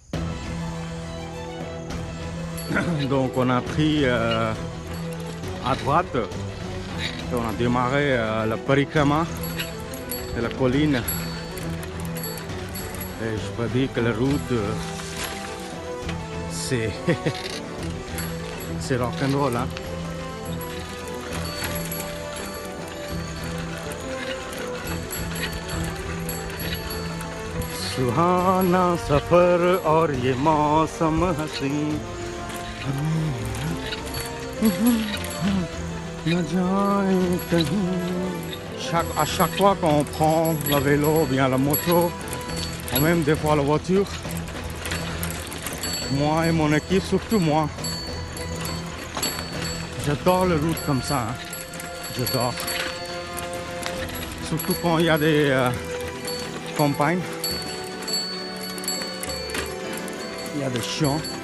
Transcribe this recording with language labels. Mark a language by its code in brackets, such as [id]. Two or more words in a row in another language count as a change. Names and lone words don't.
[fr] Donc on a pris à droite et on a démarré la parikrama de la colline et je peux dire que la route c'est c'est rock'n'roll, hein? [hi] सुहाना सफर और ये मौसम हसी न जाए कहीं. [fr] À chaque fois qu'on prend le vélo ou bien la moto, ou même des fois la voiture, moi et mon équipe, surtout moi, j'adore les routes comme ça, hein. J'adore. Surtout quand il y a des campagnes. Il y a des champs.